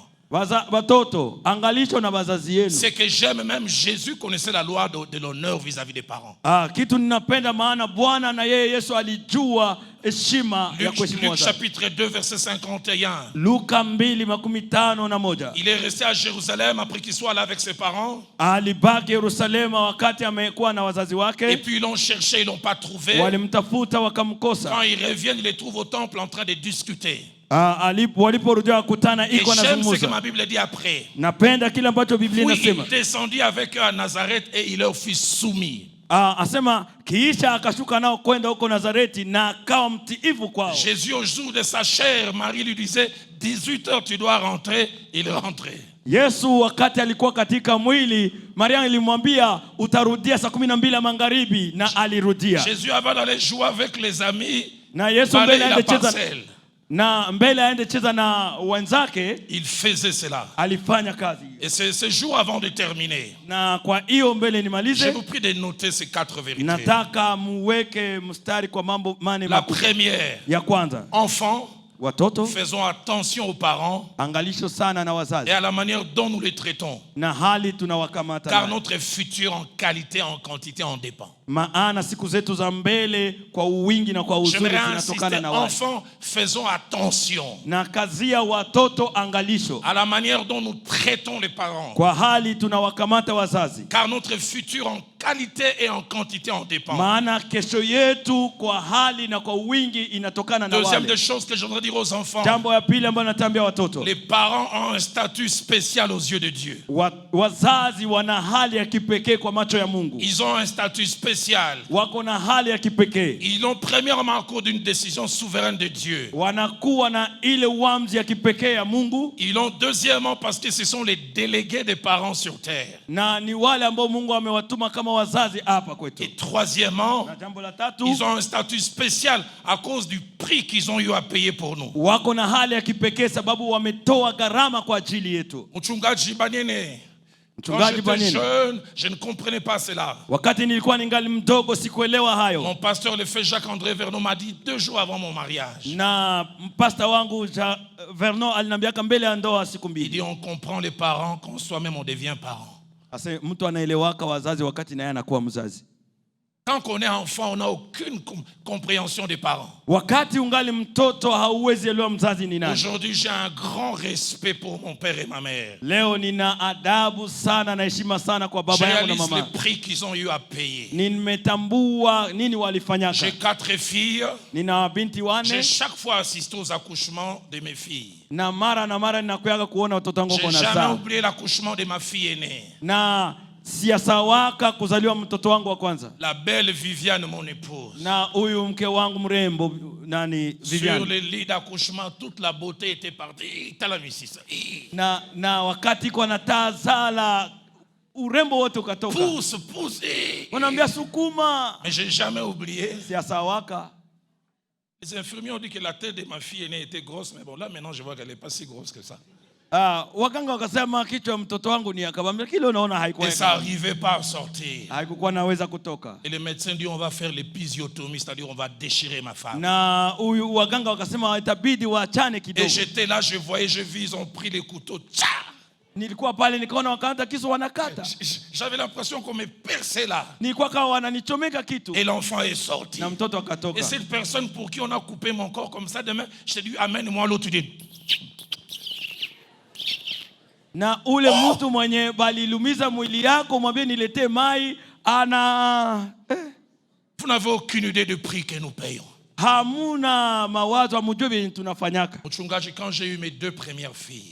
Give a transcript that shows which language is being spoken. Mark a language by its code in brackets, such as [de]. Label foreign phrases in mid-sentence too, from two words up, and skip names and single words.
[sw] Watoto, angalisho na wazazi yenu. [fr] C'est que j'aime, même Jésus connaissait la loi de l'honneur vis-à-vis des parents. [sw] Kitu ninapenda maana Bwana na yeye Yesu alijua heshima ya kuheshimu [fr] Luc [sw] wazazi. [fr] chapitre 2 verset 51. [sw] Luka 2:51. [fr] Il est resté à Jérusalem après qu'il soit là avec ses parents. [sw] Alibaki Yerusalema wakati amekuwa na wazazi [fr] Et [sw] wake. [fr] puis ils l'ont cherché, ils l'ont pas trouvé. [sw] Walimtafuta wakamkosa. [fr] Quand ils reviennent, ils les trouvent au temple en train de discuter. [sw] Waliporudia kukutana [fr] Et [sw] iko [fr] j'aime ce que [sw] anazungumza. [fr] ma Bible dit après. [sw] Napenda kile ambacho Biblia [fr] Oui, [sw] inasema. [fr] il descendit avec eux à Nazareth et il leur fut soumis. [sw] Asema kiisha akashuka nao kwenda huko Nazareti na akawa mtiifu kwao. [fr] Jésus, au jour de sa chair, Marie lui disait, 18h tu dois rentrer. Il rentrait. [sw] Yesu wakati alikuwa katika mwili, Maria ilimwambia utarudia saa 12 ya magharibi, na alirudia. [fr] Jésus avant d'aller jouer avec les amis, [sw] Na Yesu [fr] balayer [sw] mbele [fr] la [sw] aende cheza [fr] parcelle. [sw] na mbele aende cheza na wenzake, [fr] Il faisait cela. [sw] alifanya kazi. [fr] Et ce jour avant de terminer, [sw] Na kwa hiyo mbele [fr] je [sw] nimalize, [fr] vous prie de noter ces 4 vérités. [sw] nataka muweke mstari kwa mambo mane [fr] La [sw] makubwa. [fr] première, [sw] Ya kwanza, [fr] enfants, [sw] watoto [fr] faisons attention aux parents [sw] angalisho sana na [fr] et [sw] wazazi [fr] à la manière dont nous les traitons. [sw] na hali tunawakamata [fr] Car [sw] nayo. [fr] notre futur en qualité, en quantité en dépend. [sw] Maana siku zetu za mbele kwa uwingi na kwa uzuri [fr] J'aimerais [sw] zinatokana [fr] insister, [sw] na wale. [fr] enfants, faisons attention [sw] Na kazi ya watoto angalisho [fr] à la manière dont nous traitons les parents. [sw] kwa hali tunawakamata wazazi, [fr] Car notre futur en qualité et en quantité en dépend. [sw] maana kesho yetu kwa hali na kwa wingi inatokana na [fr] Deuxième [sw] wale. [fr] des choses que j'aimerais dire aux enfants, [sw] Jambo ya pili ambayo natambia watoto, [fr] les parents ont un statut spécial aux yeux de Dieu. [sw] wazazi wana hali ya kipekee kwa macho ya Mungu. [fr] Ils ont un statut spécial spéciale. [sw] wako na hali ya kipekee. [fr] Ils ont premièrement à cause d'une décision souveraine de Dieu. [sw] Wanakuwa na ile uamuzi ya kipekee ya Mungu. [fr] Ils l'ont deuxièmement parce que ce sont les délégués des parents sur terre. [sw] Na ni wale ambao Mungu amewatuma kama wazazi hapa kwetu. [fr] Et troisièmement, [sw] Na jambo la tatu, [fr] ils ont un statut spécial à cause du prix qu'ils ont eu à payer pour nous. [sw] wako na hali ya kipekee sababu wametoa gharama kwa ajili yetu. Mchungaji Banyene, [fr] quand [sw] Mchungaji [fr] j'étais [sw] Banyene, [fr] jeune, je ne comprenais pas cela. [sw] wakati nilikuwa ningali mdogo sikuelewa hayo. [fr] Mon pasteur, le frère Jacques-André Vernon, m'a dit 2 jours avant mon mariage. [sw] Na mpasta wangu Vernon aliniambiaka mbele ya ndoa siku [fr] Il [sw] mbili. [fr] dit on comprend les parents quand soi-même on devient parent. [sw] Ase mtu anaelewaka wazazi wakati naye anakuwa mzazi. [fr] Quand on est enfant, on n'a aucune compréhension des parents. [sw] Wakati ungali mtoto hauwezi elewa mzazi ni nani. [fr] Aujourd'hui, j'ai un grand respect pour mon père et ma mère. [sw] Leo nina adabu sana na heshima sana kwa baba yangu na [fr] J'analyse [sw] mama. [fr] les prix qu'ils ont eu à payer. [sw] Nimetambua nini walifanyaka. [fr] J'ai 4 filles. [sw] Nina binti [fr] J'ai [sw] wane [fr] chaque fois assisté aux accouchements de mes filles. [sw] na mara ninakuyaga kuona watoto wangu [fr] J'ai [sw] wako [fr] jamais [sw] nazaa. [fr] oublié l'accouchement de ma fille aînée. [sw] Na siyasawaka kuzaliwa mtoto wangu wa kwanza. [fr] La belle Viviane, mon épouse. [sw] Na huyu mke wangu mrembo nani [fr] Sur [sw] Viviane. [fr] le lit d'accouchement, toute la beauté était partie. [sw] Na wakati kwa natazala urembo wote ukatoka. [fr] Pousse, pousse. [sw] Wanaambia sukuma. [fr] Mais j'ai jamais oublié. [sw] Siyasawaka. [fr] Les infirmiers ont dit que la tête de ma fille aînée était grosse, mais bon, là maintenant je vois qu'elle n'est pas si grosse que ça. [sw] Waganga wakasema kichwa mtoto wangu ni akabambia kile unaona haikuwa. [fr] Et ça n'arrivait pas à sortir. [sw] Haikuwa naweza kutoka. [fr] Et le médecin dit on va faire l'épisiotomie, c'est-à-dire on va déchirer ma femme. [sw] Na huyu waganga wakasema itabidi waachane kidogo. [fr] Et j'étais là, je voyais, je vis, ils ont pris les couteaux. Tcha! [sw] Nilikuwa pale nikaona wakata kisu wanakata. [fr] J'avais l'impression qu'on me perçait là. [sw] Nilikuwa kama wananichomeka kitu. [fr] Et l'enfant est sorti. [sw] Na mtoto akatoka. [fr] Et cette personne pour qui on a coupé mon corps comme ça, demain, je te dis amène-moi l'autre idée. [sw] Na ule mtu mwenye balilumiza mwili yako mwambie niletee mai ana [fr] Vous n'avez aucune idée du prix que nous payons. [sw] Hamuna mawazo hamujui vile tunafanyaka. Mchungaji, [fr] quand j'ai eu mes 2 premières filles,